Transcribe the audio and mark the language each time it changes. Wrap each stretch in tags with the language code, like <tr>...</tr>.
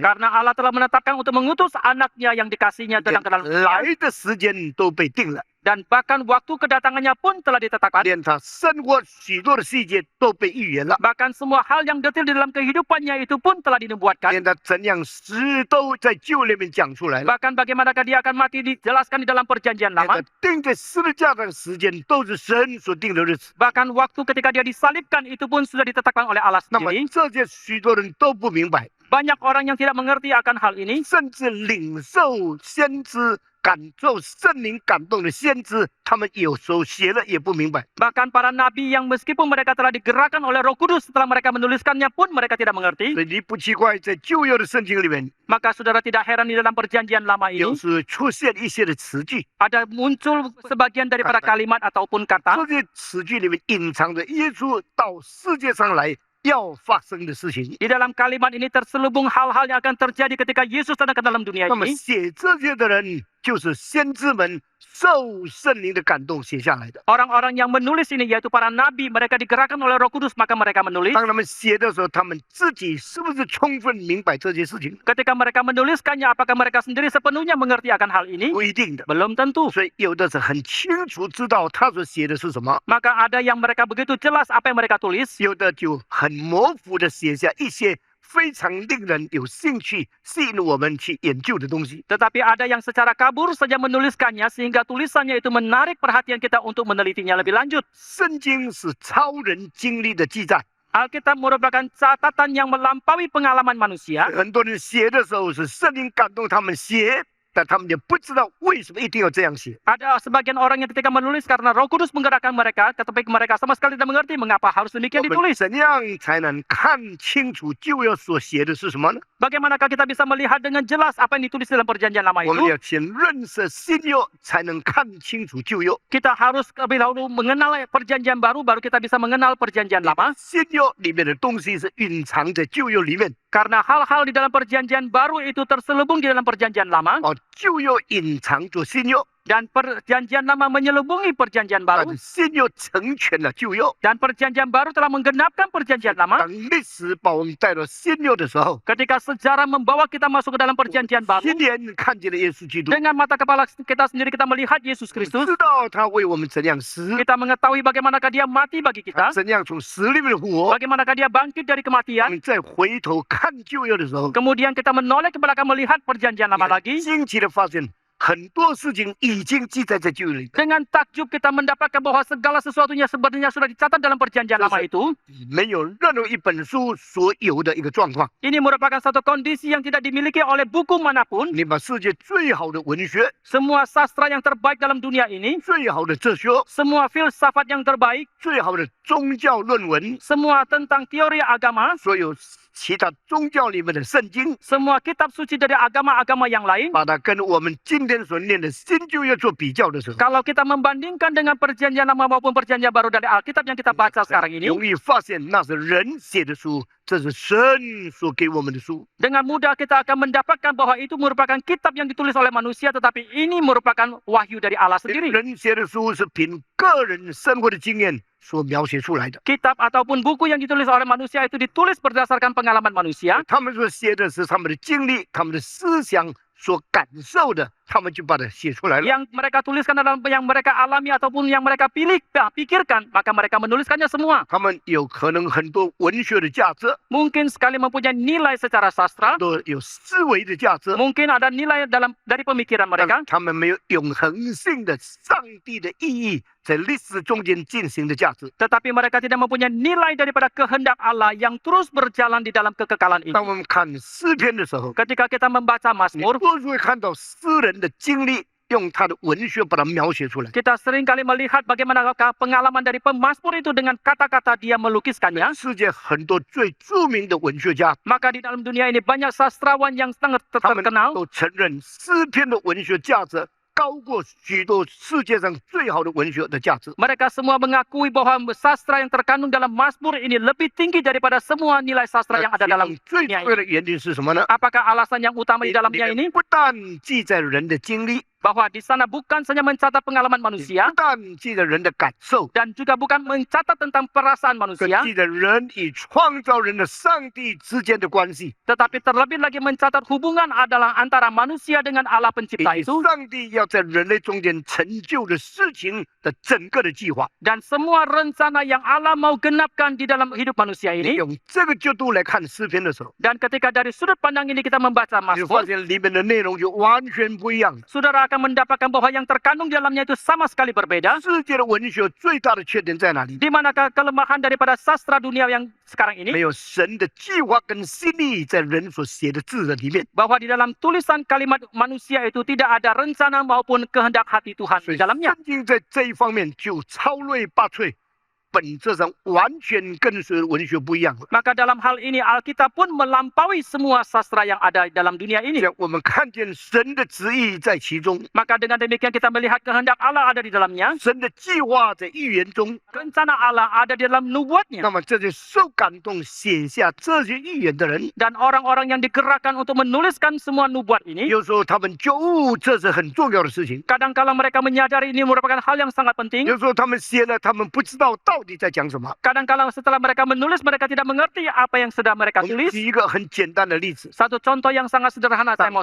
<id>karena Allah telah menetapkan untuk mengutus anaknya yang dikasihnya</id> <zh>连</zh> <id>datang ke dalam dunia,</id> <zh>来的时间都被定了，</zh> <id>dan bahkan waktu kedatangannya pun telah ditetapkan.</id> <zh>连他生活许多的细节都被预言了，</zh> <id>Bahkan semua hal yang detail di dalam kehidupannya itu pun telah dinubuatkan.</id> <zh>连他怎样死都在旧约里面讲出来了，</zh> <id>Bahkan bagaimanakah dia akan mati dijelaskan di dalam perjanjian</id> <zh>连</zh> <id>lama.</id> <zh>他钉在十字架上的时间都是神所定的日子。</zh> <id>Bahkan waktu ketika dia disalibkan itu pun sudah ditetapkan oleh Allah</id> <zh>那么</zh> <id>sendiri.</id> <zh>这些许多人都不明白，</zh> <id>Banyak orang yang tidak mengerti akan hal ini.</id> <zh>甚至领受先知、感受圣灵感动的先知，他们有时候写了也不明白。</zh> <id>Bahkan para nabi yang meskipun mereka telah digerakkan oleh Roh Kudus, setelah mereka menuliskannya pun mereka tidak mengerti.</id> <zh>所以你不奇怪，在旧约的圣经里面，</zh> <id>Maka saudara tidak heran di dalam perjanjian lama</id> <zh>有</zh> <id>ini</id> <zh>时出现一些的词句，</zh> <id>ada muncul sebagian daripada kalimat ataupun kata</id> <zh>这些词句里面隐藏着耶稣到世界上来要发生的事情。</zh> <id>di dalam kalimat ini terselubung hal-hal yang akan terjadi ketika Yesus datang ke dalam dunia</id> <zh>那么</zh> <id>ini.</id> <zh>写这些的人，就是先知们受圣灵的感动写下来的。</zh> <id>Orang-orang yang menulis ini yaitu para nabi, mereka digerakkan oleh Roh Kudus, maka mereka menulis.</id> <zh>当他们写的时候，他们自己是不是充分明白这些事情？</zh> <id>Ketika mereka menuliskannya, apakah mereka sendiri sepenuhnya mengerti akan hal ini?</id> <zh>不一定的。</zh> <id>Belum tentu.</id> <zh>所以有的是很清楚知道他所写的是什么，</zh> <id>Maka ada yang mereka begitu jelas apa yang mereka tulis,</id> <zh>有的就很模糊的写下一些非常令人有兴趣、吸引我们去研究的东西。</zh> <id>tetapi ada yang secara kabur saja menuliskannya sehingga tulisannya itu menarik perhatian kita untuk menelitinya lebih lanjut.</id> <zh>圣经是超人经历的记载，</zh> <id>Alkitab merupakan catatan yang melampaui pengalaman manusia.</id> <zh>很多人写的时候是圣灵感动他们写，但他们也不知道为什么一定要这样写。</zh> <id>Ada sebagian orang yang ketika menulis karena Roh Kudus menggerakkan mereka, tetapi mereka sama sekali tidak mengerti mengapa harus</id> <zh>我</zh> <id>demikian</id> <zh>们</zh> <id>ditulis.</id> <zh>怎样才能看清楚旧约所写的是什么呢？</zh> <id>Bagaimanakah kita bisa melihat dengan jelas apa yang ditulis dalam perjanjian lama</id> <zh>我们</zh> <id>itu?</id> <zh>要先认识新约，才能看清楚旧约。</zh> <id>Kita harus lebih dahulu mengenal perjanjian baru, baru kita bisa mengenal perjanjian lama.</id> <zh>新约里面的东西是蕴藏在旧约里面，</zh> <id>Karena hal-hal di dalam perjanjian baru itu terselubung di dalam perjanjian lama.</id> <zh>旧约隐藏着新约，</zh> <id>Dan perjanjian lama menyelubungi perjanjian</id> <zh>但</zh> <id>baru.</id> <zh>是新约成全了旧约。</zh> <id>Dan perjanjian baru telah menggenapkan perjanjian lama.</id> <zh>当历史把我们带到新约的时候，</zh> <id>Ketika sejarah membawa kita masuk ke dalam perjanjian baru.</id> <zh>亲眼看见了耶稣基督，</zh> <id>Dengan mata kepala kita sendiri kita melihat Yesus</id> <zh>我们</zh> <id>Kristus.</id> <zh>知道他为我们怎样死，</zh> <id>Kita mengetahui bagaimanakah dia mati bagi</id> <zh>他</zh> <id>kita.</id> <zh>怎样从死里面复活。</zh> <id>Bagaimanakah dia bangkit dari kematian.</id> <zh>们再回头看旧约的时候，</zh> <id>Kemudian kita menoleh ke belakang melihat perjanjian lama lagi.</id> <zh>惊奇的发现很多事情已经记载在旧约里，</zh> <id>Dengan takjub kita mendapatkan bahwa segala sesuatunya sebenarnya sudah dicatat dalam perjanjian lama itu.</id> <zh>没有任何一本书所有的一个状况。</zh> <id>Ini merupakan satu kondisi yang tidak dimiliki oleh buku manapun.</id> <zh>你把世界最好的文学、</zh> <id>Semua sastra yang terbaik dalam dunia ini,</id> <zh>最好的哲学、</zh> <id>semua filsafat yang terbaik,</id> <zh>最好的宗教论文，</zh> <id>semua tentang teori agama,</id> <zh>所有其他宗教里面的圣经，</zh> <id>semua kitab suci dari agama-agama yang lain.</id> <zh>把它跟我们今天所念的新旧约做比较的时候，</zh> <id>Kalau kita membandingkan dengan perjanjian lama maupun perjanjian baru dari Alkitab yang kita baca sekarang ini,</id> <zh>容易发现那是人写的书，这是神所给我们的书。</zh> <id>dengan mudah kita akan mendapatkan bahwa itu merupakan kitab yang ditulis oleh manusia, tetapi ini merupakan wahyu dari Allah sendiri.</id> <zh>人写的书是凭个人生活的经验所描写出来的，</zh> <id>Kitab ataupun buku yang ditulis oleh manusia itu ditulis berdasarkan pengalaman manusia.</id> <zh>他们所写的是他们的经历、他们的思想所感受的，他们就把它写出来了。</zh> <id>Yang mereka tuliskan adalah yang mereka alami ataupun yang mereka pikirkan, maka mereka menuliskannya semua.</id> <zh>他们有可能很多文学的价值，</zh> <id>Mungkin sekali mempunyai nilai secara sastra,</id> <zh>都有思维的价值，</zh> <id>mungkin ada nilai dari pemikiran</id> <zh>但</zh> <id>mereka,</id> <zh>他们没有永恒性的上帝的意义在历史中间进行的价值。</zh> <id>tetapi mereka tidak mempunyai nilai daripada kehendak Allah yang terus berjalan di dalam kekekalan ini.</id> <zh>当我们看诗篇的时候，</zh> <id>Ketika kita membaca</id> <zh>你</zh> <id>Mazmur,</id> <zh>多数会看到诗人的经历，用他的文学把它描写出来。</zh> <id>kita seringkali melihat bagaimana pengalaman dari pemazmur itu dengan kata-kata dia melukiskannya.</id> <zh>世界很多最著名的文学家，</zh> <id>Maka di dalam dunia ini banyak sastrawan yang sangat</id> <zh>他们</zh> <id>terkenal.</id> <zh>都承认诗篇的文学价值高过许多世界上最好的文学的价值。</zh> <id>Mereka semua mengakui bahwa sastra yang terkandung dalam Mazmur ini lebih tinggi daripada semua nilai sastra yang ada</id> <zh>其</zh> <id>dalam</id> <zh>中最</zh> <id>dunia</id> <zh>重要的原因是什么呢？</zh> <id>Apakah alasan yang utama di</id> <zh>里</zh> <id>dalamnya</id> <zh>面</zh> <id>ini?</id> <zh>不但记载人的经历，</zh> <id>Bahwa di sana bukan saja mencatat pengalaman</id> <zh>不</zh> <id>manusia,</id> <zh>但记载人的感受，</zh> <id>dan juga bukan mencatat tentang perasaan</id> <zh>更</zh> <id>manusia,</id> <zh>记载人与创造人的上帝之间的关系，</zh> <id>tetapi terlebih lagi mencatat hubungan adalah antara manusia dengan Allah</id> <zh>以</zh> <id>pencipta</id> <zh>及</zh> <id>itu,</id> <zh>上帝要在人类中间成就的事情的整个的计划。</zh> <id>dan semua rencana yang Allah mau genapkan di dalam hidup manusia</id> <zh>你</zh> <id>ini.</id> <zh>用这个角度来看诗篇的时候，</zh> <id>Dan ketika dari sudut pandang ini kita membaca</id> <zh>你就发</zh> <id>Mazmur,</id> <zh>现里面的内容就完全不一样。</zh> <id>saudara akan mendapatkan bahwa yang terkandung di dalamnya itu sama sekali berbeda.</id> <zh>世界的文学最大的缺点在哪里？</zh> <id>Di manakah kelemahan daripada sastra dunia yang sekarang</id> <zh>没</zh> <id>ini?</id> <zh>有神的计划跟心意在人所写的字的里面。</zh> <id>Bahwa di dalam tulisan kalimat manusia itu tidak ada rencana maupun kehendak hati Tuhan</id> <zh>所</zh> <id>di</id> <zh>以</zh> <id>dalamnya.</id> <zh>圣经在这一方面就超瑞拔萃，本质上完全跟随文学不一样。</zh> <id>Maka dalam hal ini Alkitab pun melampaui semua sastra yang ada dalam dunia</id> <zh>这</zh> <id>ini.</id> <zh>样我们看见神的旨意在其中，</zh> <id>Maka dengan demikian kita melihat kehendak Allah ada di dalamnya.</id> <zh>神的计划在预言中。</zh> <id>Rencana Allah ada di dalam</id> <zh>那</zh> <id>nubuatnya.</id> <zh>么这些受感动写下这些预言的人，</zh> <id>Dan orang-orang yang digerakkan untuk menuliskan semua nubuat ini,</id> <zh>有时候他们觉悟这是很重要的事情，</zh> <id>kadangkala mereka menyadari ini merupakan hal yang sangat penting.</id> <zh>有时候他们写了，他们不知道到底在讲什么。</zh> <id>Kadangkala setelah mereka menulis, mereka tidak mengerti apa yang sedang mereka</id> <zh>我们</zh> <id>tulis.</id> <zh>举一个很简单的例子，</zh> <id>Satu contoh yang sangat sederhana saya mau</id>